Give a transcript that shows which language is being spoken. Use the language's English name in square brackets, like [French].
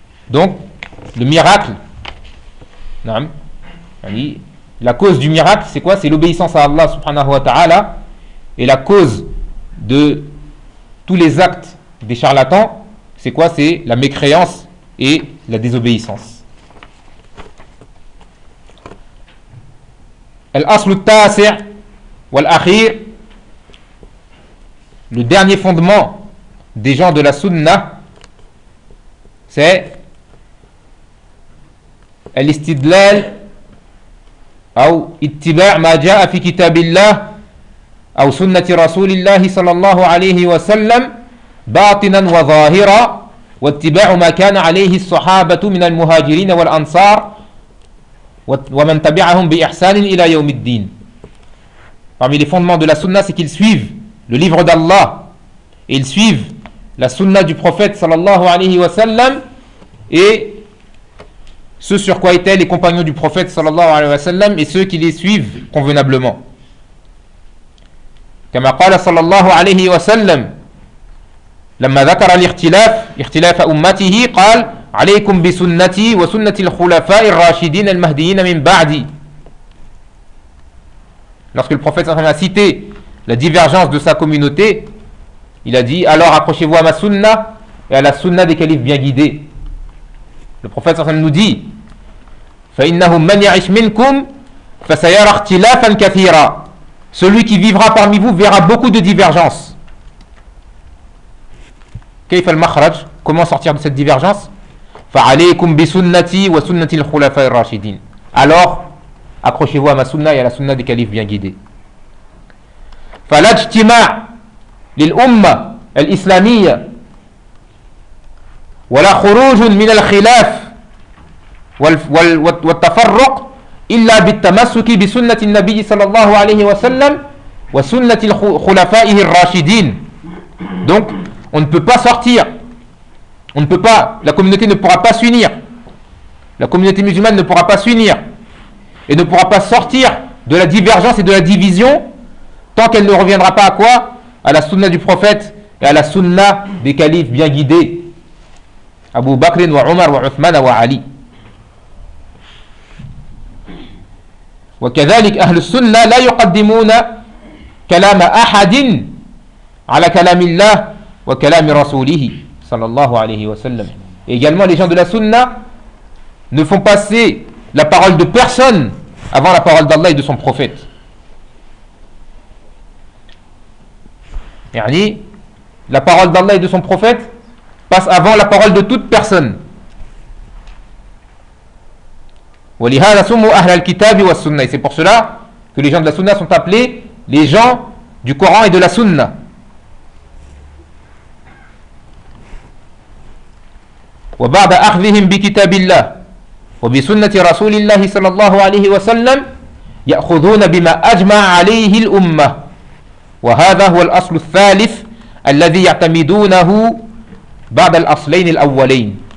[French] Donc, le miracle. Naam. La cause du miracle, c'est quoi ? C'est l'obéissance à Allah subhanahu wa ta'ala. Et la cause de tous les actes des charlatans, c'est quoi ? C'est la mécréance et la désobéissance. [Arabic] Al-aslu at-tasi' wal-akhir, [French] le dernier fondement des gens de la sunna, c'est [Arabic] al-istidlal أو اتباع ما جاء في كتاب الله أو سنة رسول الله صلى الله عليه وسلم باطنا وظاهرا واتباع ما كان عليه الصحابة من المهاجرين والأنصار ومن تبعهم بإحسان إلى يوم الدين. [French] Parmi les fondements de la sunna, c'est qu'ils suivent le livre d'Allah et ils suivent la sunna du prophète sallallahu alayhi wa sallam et ce sur quoi étaient les compagnons du prophète sallallahu alayhi wa sallam et ceux qui les suivent convenablement. [Arabic] كما قال صلى الله عليه وسلم لما ذكر الاختلاف اختلاف أمته قال عليكم بسنتي وسنة الخلفاء الراشدين المهديين من بعدي. [French] Lorsque le prophète a cité la divergence de sa communauté, il a dit alors accrochez-vous à ma sunna et à la sunna des califes bien guidés. Le prophète nous dit [Arabic] فَإِنَّهُمْ مَنْ يَعِشْ مِنْكُمْ فَسَيَرَ اخْتِلَافًا كَثِيرًا. [French] Celui qui vivra parmi vous verra beaucoup de divergences. [Arabic] كيف المخرج؟ [French] Comment sortir de cette divergence? [Arabic] فعليكم بسنتي وسنة الخلفاء الراشدين. [French] Alors, accrochez-vous à ma sunna et à la sunna des califes bien guidés. [Arabic] فالاجتماع للأمة الإسلامية ولا خروج من الخلاف والتفرق إلا بالتمسك بسنة النبي صلى الله عليه وسلم وسنة خلفائه الراشدين. [French] Donc on ne peut pas sortir, on ne peut pas, la communauté ne pourra pas s'unir, la communauté musulmane ne pourra pas s'unir et ne pourra pas sortir de la divergence et de la division tant qu'elle ne reviendra pas à quoi? À la sunna du prophète et à la sunna des califes bien guidés Abu Bakr wa Omar wa Uthman wa Ali. [Arabic] وكذلك أهل السنة لا يقدمون كلام أحد على كلام الله وكلام رسوله صلى الله عليه وسلم. [French] Également les gens de la sunna ne font passer la parole de personne avant la parole d'Allah et de son prophète. يعني la parole d'Allah et de son prophète passe avant la parole de toute personne. [Arabic] ولهذا سموا أهل الكتاب والسنة. [French] Et c'est pour cela que les gens de la sunna sont appelés les gens du Coran et de la sunna. [Arabic] وبعد أخذهم بكتاب الله وبسنة رسول الله صلى الله عليه وسلم يأخذون بما أجمع عليه الأمة وهذا هو الأصل الثالث الذي يعتمدونه بعد الأصلين الأولين.